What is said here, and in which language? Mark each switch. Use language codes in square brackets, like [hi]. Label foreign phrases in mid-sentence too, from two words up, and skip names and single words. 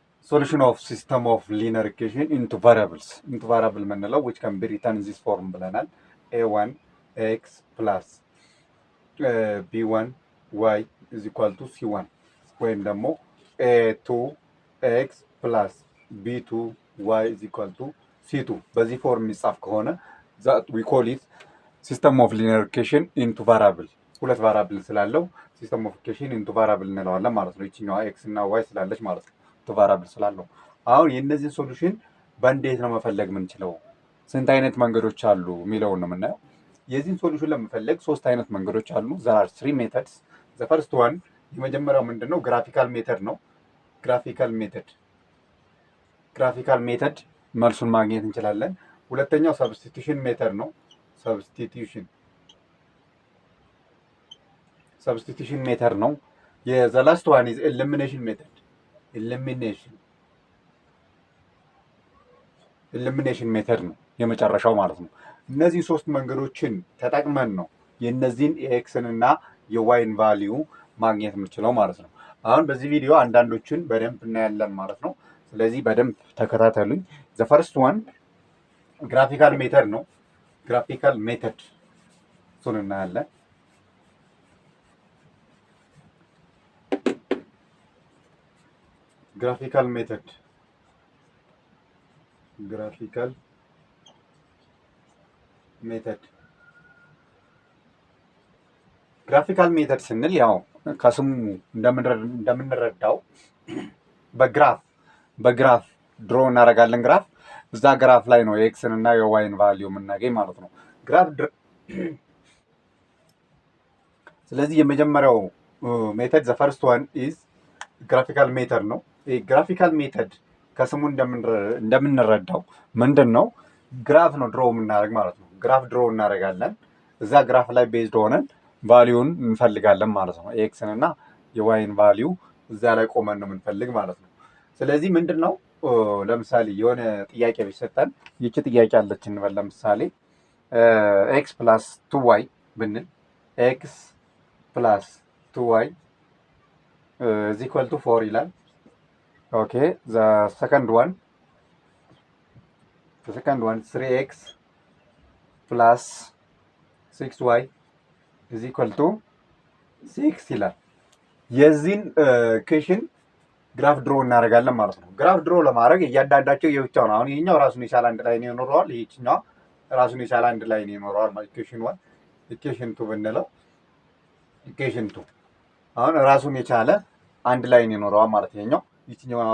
[en] solution of system of linear equation into variables ምንለው which can be written in this form ብለናል a1 x plus b1 y is equal to c1 [am] ወይም ደግሞ [en] a2 x plus b2 y is equal to c2 [am] በዚህ ፎርም የሚጻፍ ከሆነ [en] that we call it system of linear equation into variable [am] ሁለት ቫሪያብል ስላለው [en] system of equation into variable [am] እንለዋለን ማለት ነው። ይችኛዋ x እና y ስላለች ማለት ነው [en] to variable [am] ስላለው አሁን የነዚህን ሶሉሽን በእንዴት ነው መፈለግ የምንችለው ስንት አይነት መንገዶች አሉ የሚለውን ነው የምናየው። የዚህን ሶሉሽን ለመፈለግ ሶስት አይነት መንገዶች አሉ። [en] there are three methods. the first one [am] የመጀመሪያው ምንድነው [en] graphical method ነው። graphical method [am] መልሱን ማግኘት እንችላለን። ሁለተኛው [en] substitution method ነው። substitution method ነው። the last one is elimination method. elimination method [am] ነው የመጨረሻው ማለት ነው። እነዚህ ሶስት መንገዶችን ተጠቅመን ነው የነዚህን የኤክስን እና የዋይን ቫልዩ ማግኘት የምንችለው ማለት ነው። አሁን በዚህ ቪዲዮ አንዳንዶችን በደንብ እናያለን ማለት ነው። ስለዚህ በደንብ ተከታተሉኝ። [en] the first one graphical method [am] ነው። [en] graphical method [am] እሱን እናያለን። [en] graphical method [am] ስንል ያው ከስሙ እንደምንረዳው በግራፍ ድሮ እናደርጋለን። ግራፍ እዛ ግራፍ ላይ ነው የኤክስን እና የዋይን ቫልዩ የምናገኝ ማለት ነው። ስለዚህ የመጀመሪያው ሜተድ [en] the first one is graphical method [am] ነው። [en] graphical method [am] ከስሙ እንደምንረዳው ምንድነው ግራፍ ነው ድሮ የምናደርግ ማለት ነው። ግራፍ ድሮ እናደርጋለን። እዛ ግራፍ ላይ ቤዝድ ሆነን ቫልዩን እንፈልጋለን ማለት ነው። ኤክስን እና የዋይን ቫልዩ እዛ ላይ ቆመን ነው የምንፈልግ ማለት ነው። ስለዚህ ምንድነው ለምሳሌ የሆነ ጥያቄ ቢሰጠን ይቺ ጥያቄ አለች እንበል። ለምሳሌ [en] x plus 2y [am] ብንል [en] x plus 2y is equal to 4 [am] ይላል። [en] okay the second one 3x plus 6y is equal to 6 [am] ይላል። የዚህን ኢኩዌሽን ግራፍ ድሮ እናደርጋለን ማለት ነው። ግራፍ ድሮ ለማድረግ እያንዳንዳቸው የብቻው ነው። አሁን ይሄኛው ራሱን የቻለ አንድ ላይ ነው ይኖረዋል። ይሄኛው ራሱን የቻለ አንድ ላይ ነው ይኖረዋል ማለት [en] equation 1 equation 2 [am] ብንለው ኢኩዌሽን 2 አሁን ራሱን የቻለ አንድ ላይ ነው ይኖረዋል ማለት ይሄኛው። ይችኛው